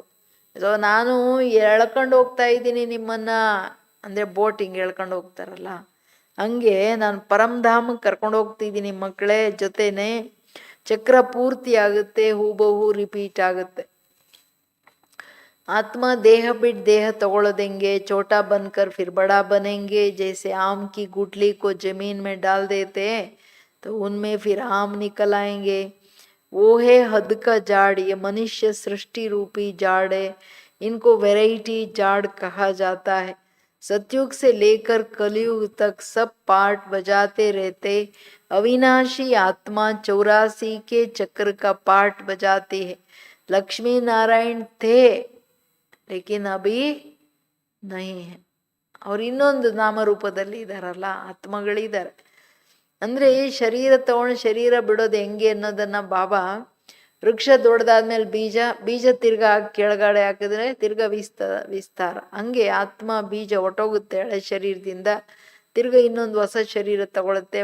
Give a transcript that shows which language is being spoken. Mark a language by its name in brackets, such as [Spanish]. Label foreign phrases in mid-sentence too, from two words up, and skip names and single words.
[Kannada] ಸೊ ನಾನು ಎಳ್ಕೊಂಡು ಹೋಗ್ತಾ ಇದ್ದೀನಿ ನಿಮ್ಮನ್ನ, ಅಂದರೆ ಬೋಟ್ ಹಿಂಗೆ ಎಳ್ಕೊಂಡು ಹೋಗ್ತಾರಲ್ಲ ಹಂಗೆ ನಾನು ಪರಮಧಾಮಕ್ಕೆ ಕರ್ಕೊಂಡು ಹೋಗ್ತಿದ್ದೀನಿ ಮಕ್ಕಳೇ. ಜೊತೆನೆ ಚಕ್ರ ಪೂರ್ತಿ ಆಗುತ್ತೆ, ಹೂಬಹು ರಿಪೀಟ್ ಆಗುತ್ತೆ. ಆತ್ಮ ದೇಹ ಬಿಟ್ಟು ದೇಹ ತಗೊಳ್ಳೋದೆಂಗೆ, [Hindi] छोटा बनकर फिर बड़ा बनेंगे, जैसे आम की गुठली को जमीन में डाल देते तो उनमें फिर आम निकल आएंगे. वो है हद का जाड़, ये मनुष्य सृष्टि रूपी जाड़ है. इनको वैरायटी जाड़ कहा जाता है. सतयुग से लेकर कलयुग तक सब पार्ट बजाते रहते. अविनाशी आत्मा 84 के चक्र का पार्ट बजाती है. लक्ष्मी नारायण थे लेकिन अभी नहीं है. [Kannada] ಅವ್ರು ಇನ್ನೊಂದು ನಾಮರೂಪದಲ್ಲಿ ಇದ್ದಾರಲ್ಲ, ಆತ್ಮಗಳಿದ್ದಾರೆ. ಅಂದರೆ ಶರೀರ ತಗೊಂಡು ಶರೀರ ಬಿಡೋದು ಹೆಂಗೆ ಅನ್ನೋದನ್ನ ಬಾಬಾ, ವೃಕ್ಷ ದೊಡ್ಡದಾದ್ಮೇಲೆ ಬೀಜ ತಿರ್ಗಾ ಕೆಳಗಡೆ ಹಾಕಿದ್ರೆ ತಿರ್ಗಾ ವಿಸ್ತಾರ. ಹಂಗೆ ಆತ್ಮ ಬೀಜ ಹೊಟ್ಟೋಗುತ್ತೆ ಹಳೆ ಶರೀರದಿಂದ, ತಿರ್ಗಾ ಇನ್ನೊಂದು ಹೊಸ ಶರೀರ ತಗೊಳುತ್ತೆ.